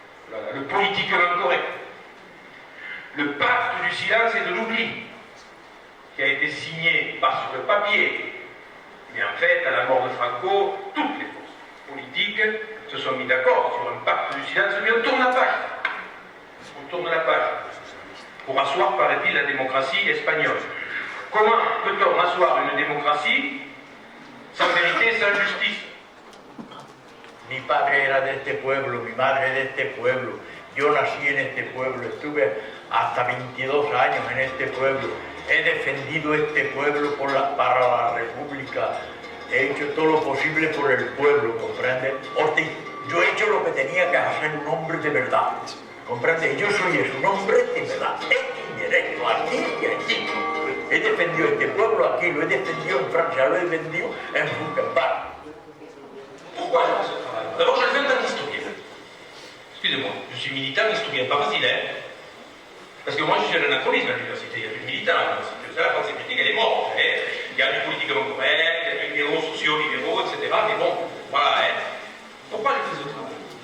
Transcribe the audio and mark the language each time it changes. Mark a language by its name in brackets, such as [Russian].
[French] Voilà, le politiquement correct. Le pacte du silence et de l'oubli, qui a été signé pas sur le papier, mais en fait, à la mort de Franco, toutes les forces politiques se sont mis d'accord sur un pacte du silence, mais on tourne la page. On tourne la page. Pour asseoir, paraît-il, la démocratie espagnole. Comment peut-on asseoir une démocratie sans vérité, sans justice? [Spanish] Mi padre era de este pueblo, mi madre de este pueblo. Yo nací en este pueblo, estuve hasta 22 años en este pueblo. He defendido este pueblo para la República. He hecho todo lo posible por el pueblo, ¿comprende? Ortiz, yo he hecho lo que tenía que hacer un hombre de verdad, ¿comprende? Yo soy eso, un hombre de verdad, hecho derecho, aquí y allí. He defendido este pueblo aquí, lo he defendido en Francia, lo he defendido en Buchenwald. [French] Pourquoi je fais ce travail? D'abord, je le fais en tant qu'historien. Excusez-moi, je suis militant, historien, pas facile, hein? Parce que moi, je suis un anachronisme à l'université, il y a plus de militants à l'université. Ça, la pensée critique, elle est morte. Hein? Il y a du politiquement correct, il y a du libéraux, sociaux, libéraux, etc. Mais bon, voilà. Hein? Pourquoi je fais ce travail?